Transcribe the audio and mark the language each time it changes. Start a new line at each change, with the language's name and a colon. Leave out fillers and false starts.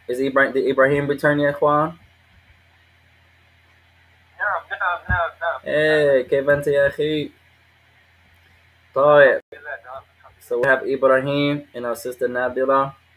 English: Did Ibrahim return, ya إخوان?
Arabic: نعم. Hey, كيف أنت يا أخي? طيب.
English: So we have Ibrahim and our sister Nadira.